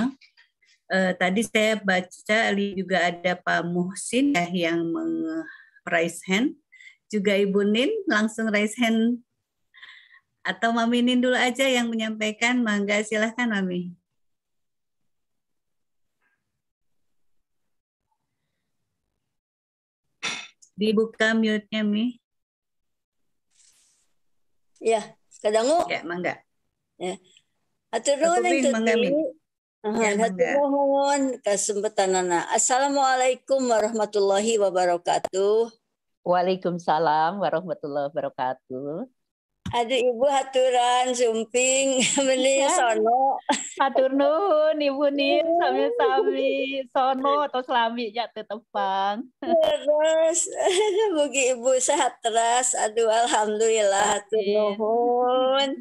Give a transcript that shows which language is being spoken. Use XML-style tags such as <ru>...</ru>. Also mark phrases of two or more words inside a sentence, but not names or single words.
<id>Tadi saya baca juga ada Pak Muhsin ya yang</id> <en>raise hand,</en> <id>juga Ibu Nin langsung</id> <en>raise hand,</en> <id>atau Mami Nin dulu aja yang menyampaikan, mangga silahkan Mami. Dibuka mute-nya, Mi. Ya,</id> <su>kadangu. Ya, mangga. Ya. Atur nuhun yang tuti. Atur nuhun kesempatanana.</su> <ar>السلام عليكم ورحمة الله وبركاته. وعليكم السلام ورحمة الله وبركاته.</ar> <su>Aduh Ibu haturan sumping meni sono. Hatur nuhun Ibu Nin sami-sami sono atau selami ya tetepang. Terus mugi Ibu sehat terus. Aduh alhamdulillah hatur nuhun.</su>